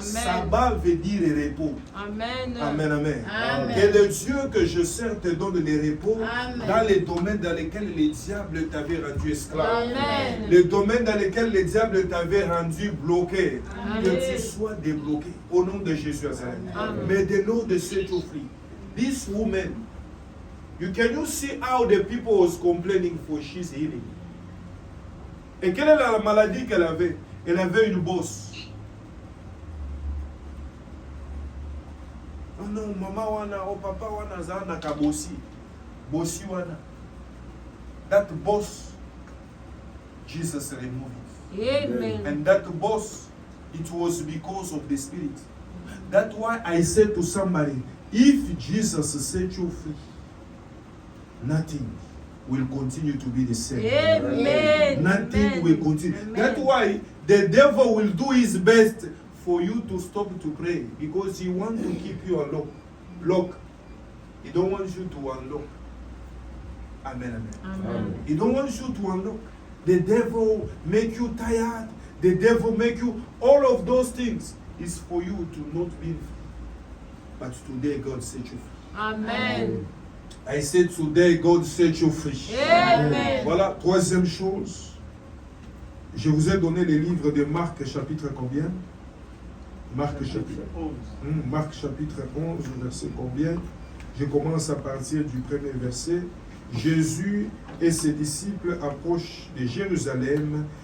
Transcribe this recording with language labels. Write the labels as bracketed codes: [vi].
[fr] Sabbat veut dire repos. Amen. Amen, amen. Amen. Que le Dieu que je sers te donne le repos Amen. dans les domaines dans lesquels le diable t'avait rendu esclave. Amen. Les domaines dans lesquels le diable t'avait rendu bloqué. Amen. Que tu sois débloqué au nom de Jésus. Amen. [en] May the Lord set you free. This woman, can you see how the people was complaining for she's healing? [fr] Et quelle est la maladie qu'elle avait? Elle avait une bosse. Oh non, [ln] maman wana, oh papa wana, zana kabosi. Bosi wana. [en] That boss, Jesus removed it. Amen. And that boss, it was because of the Spirit. That's why I said to somebody, if Jesus set you free, nothing will continue to be the same. Amen. Nothing Amen. will continue. Amen. That's why the devil will do his best for you to stop to pray, because he wants to keep you lock. He don't want you to unlock. Amen, amen. Amen. He don't want you to unlock. The devil make you tired. The devil make you, all of those things is for you to not be free. But today God set you free. Amen. I said today God set you free. Amen. [fr] Voilà, troisième chose. Je vous ai donné les livres de Marc chapitre combien? Marc chapitre 11. Marc chapitre 11, verset combien? Je commence à partir du premier verset. Jésus et ses disciples approchent de Jérusalem.